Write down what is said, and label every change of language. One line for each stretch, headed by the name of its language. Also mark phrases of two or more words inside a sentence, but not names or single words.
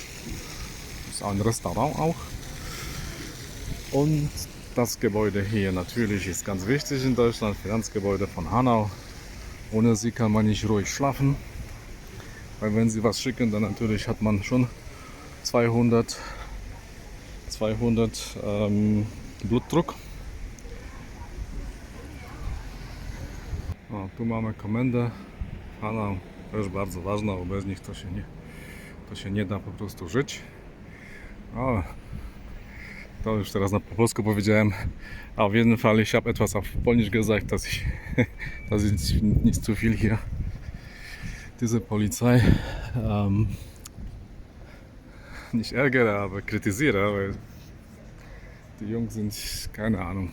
German: Ist ein Restaurant auch. Und das Gebäude hier natürlich ist ganz wichtig in Deutschland, Finanzgebäude von Hanau. Ohne sie kann man nicht ruhig schlafen, weil wenn sie was schicken, dann natürlich hat man schon 200 Blutdruck.
Polish: O, tu mamy komendę. Hanau też bardzo ważna, bo bez nich to się nie da po prostu żyć. O, to już teraz po polsku powiedziałem.
German: Auf jeden Fall, ich habe etwas auf Polnisch gesagt, dass ich nicht zu viel hier diese Polizei nicht ärgere, aber kritisiere, weil die Jungs sind, keine Ahnung.